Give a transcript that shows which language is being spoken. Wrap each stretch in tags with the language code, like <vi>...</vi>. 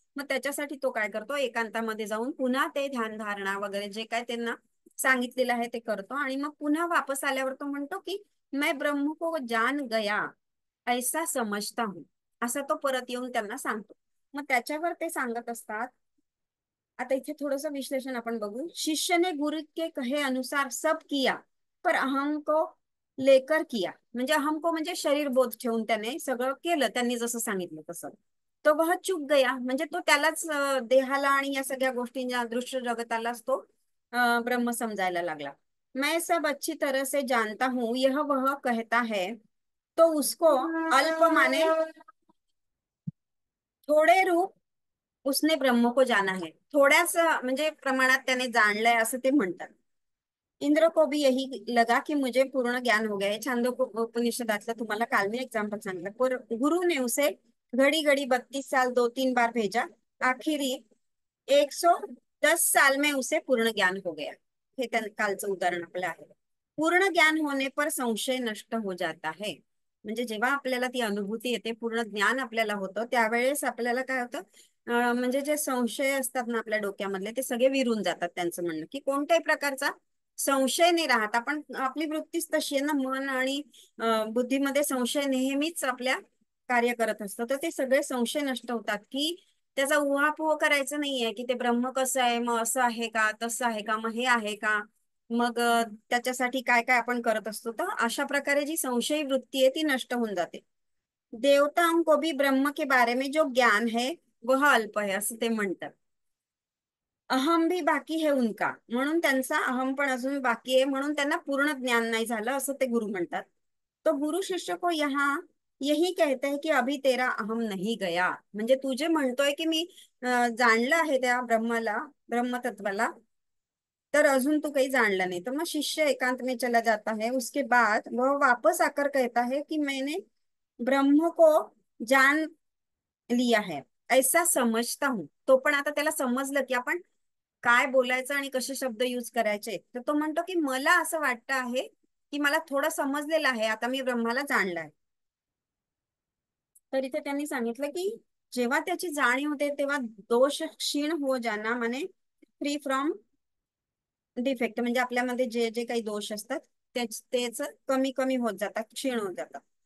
<mr>मग त्याच्यासाठी तो काय करतो, एकांतामध्ये जाऊन पुन्हा ते ध्यान धारणा वगैरे जे काय त्यांना सांगितलेलं आहे ते करतो. आणि मग पुन्हा वापस आल्यावर तो म्हणतो की</mr> <hi>मैं ब्रह्म को जान गया ऐसा समजता हूं,</hi> <mr>असं तो परत येऊन त्यांना सांगतो. मग त्याच्यावर ते सांगत असतात. आता इथे थोडस विश्लेषण आपण बघू.</mr> <hi>शिष्य ने गुरु के कहे अनुसार सब किया पर अहम को लेकर किया.</hi> <mr>म्हणजे अहम को म्हणजे शरीर बोध ठेवून त्याने सगळं केलं, त्यांनी जसं सांगितलं तसं.</mr> <hi>तो वह चूक गया,</hi> <mr>म्हणजे तो त्यालाच देहाला आणि या सगळ्या गोष्टींच्या दृश्य जगतालाच तो ब्रह्म समजायला लागला.</mr> <hi>मैं सब अच्छी तरह से जानता हूं यह वह कहता है, तो उसको अल्प माने, थोडे रूप उसने ब्रह्म को जाना है.</hi> <mr>थोड्याच म्हणजे प्रमाणात त्याने जाणलंय असं ते म्हणतात.</mr> <hi>इंद्र को भी यही लगा कि मुझे पूर्ण ज्ञान हो गया है.</hi> <mr>छांदोपनिषदातलं तुम्हाला काल मी एग्जाम्पल सांगितलं.</mr> <hi>पर गुरु ने उसे घड़ी घड़ी 32 साल 2-3 बार भेजा, आखिरी 110 साल में उसे पूर्ण ज्ञान हो गया.</hi> <mr>हे कालचं उदाहरण आपलं आहे.</mr> <hi>पूर्ण ज्ञान होने पर संशय नष्ट हो जाता है.</hi> <mr>म्हणजे जेव्हा आपल्याला ती अनुभूती येते, पूर्ण ज्ञान आपल्याला होतं, त्यावेळेस आपल्याला काय होतं, म्हणजे जे संशय असतात ना आपल्या डोक्यामधले, ते सगळे विरून जातात. त्यांचं म्हणणं की कोणत्याही प्रकारचा संशय नाही राहत. आपण आपली वृत्तीच तशी आहे ना, मन आणि बुद्धीमध्ये संशय नेहमीच आपल्या कार्य करत असतं. तर ते सगळे संशय नष्ट होतात की त्याचा उहापोह करायचं नाहीये की ते ब्रह्म कसं आहे, मग असं आहे का, तसं आहे का, मग हे आहे का, मग त्याच्यासाठी काय काय आपण करत असतो. तर अशा प्रकारे जी संशयी वृत्ती आहे ती नष्ट होऊन जाते.</mr> <hi>देवताओं को भी ब्रह्म के बारे में जो ज्ञान है वह अल्प है</hi> <mr>असं ते म्हणतात.</mr> <hi>अहम भी बाकी है उनका,</hi> <mr>म्हणून त्यांचा अहम पण अजून बाकी आहे, म्हणून त्यांना पूर्ण ज्ञान नाही झालं असं ते गुरु म्हणतात.</mr> <hi>तो गुरु शिष्य को यहाँ यही कहते हैं कि अभी तेरा अहम नहीं गया.</hi> <mr>म्हणजे तू जे म्हणतोय की मी जाणलं आहे त्या ब्रह्माला, ब्रह्मतत्वाला, तर अजून तू काही जाणलं नाही. तर मग</mr> <hi>शिष्य एकांत में चला जाता है. उसके बाद वह वापस आकर कहता है कि मैंने ब्रह्म को जान लिया है ऐसा समजता हूं.</hi> <mr>तो पण आता त्याला समजलं की आपण काय बोलायचं आणि कसे शब्द यूज करायचे. तर तो म्हणतो की मला असं वाटतं आहे की मला थोडं समजलेलं आहे, आता मी ब्रह्माला जाणलाय. तर इथे त्यांनी सांगितलं की जेव्हा त्याची जाणीव होते तेव्हा दोष</mr> <hi>क्षीण हो जाना,</hi> <mr>माने</mr> <en>free from defect,</en> <mr>म्हणजे आपल्यामध्ये जे जे काही दोष असतात तेच तेच कमी कमी होत जातात, क्षीण होत जातात.</mr>